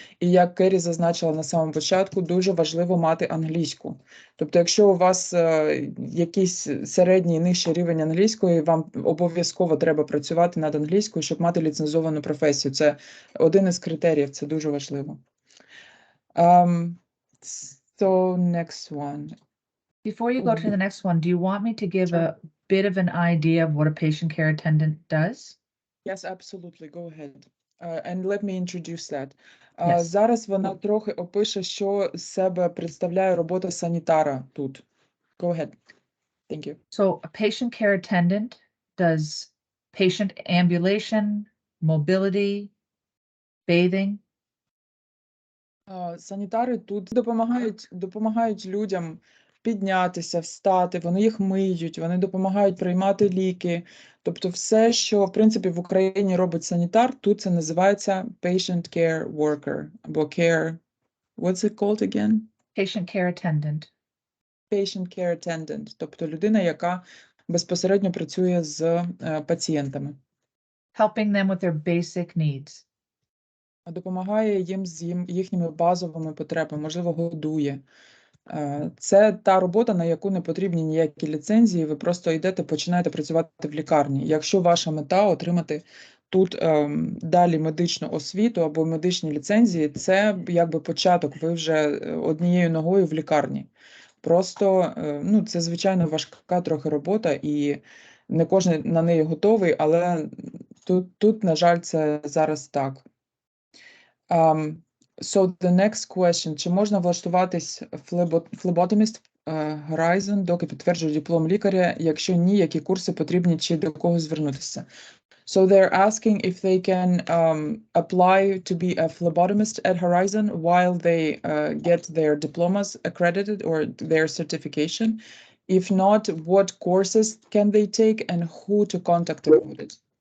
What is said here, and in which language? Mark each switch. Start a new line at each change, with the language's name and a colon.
Ukrainian: І як Керрі зазначила на самому початку, дуже важливо мати англійську. Тобто, якщо у вас якийсь середній, нижчий рівень англійської, вам обов'язково треба працювати над англійською, щоб мати ліцензовану професію. Це один із критеріїв, це дуже важливо.
English: So next one. Before you go to the next one, do you want me to give a bit of an idea of what a patient care attendant does? Yes, absolutely. Go ahead. And let me introduce that. Yes.
Ukrainian: Зараз вона трохи опише, що з себе представляє робота санітара тут.
English: Go ahead. Thank you. So a patient care attendant does patient ambulation, mobility, bathing.
Ukrainian: Санітари тут допомагають людям піднятися, встати, вони їх миють, вони допомагають приймати ліки. Тобто все, що, в принципі, в Україні робить санітар, тут це називається patient care worker, або care,
English: what's it called again? Patient care attendant.
Ukrainian: Patient care attendant, тобто людина, яка безпосередньо працює з пацієнтами.
English: Helping them with their basic needs.
Ukrainian: Допомагає їм з їхніми базовими потребами, можливо, годує. Це та робота, на яку не потрібні ніякі ліцензії, ви просто йдете, починаєте працювати в лікарні. Якщо ваша мета отримати тут далі медичну освіту або медичні ліцензії, це якби початок, ви вже однією ногою в лікарні. Просто, це, звичайно, важка трохи робота, і не кожен на неї готовий, але тут, на жаль, це зараз так.
English: So the next question.
Ukrainian: Чи можна влаштуватись phlebotomist Horizon, доки підтверджує диплом лікаря? Якщо ні, які курси потрібні, чи до кого звернутися?
English: So they're asking if they can apply to be a phlebotomist at Horizon while they get their diplomas accredited or their certification. If not, what courses can they take and who to contact about it?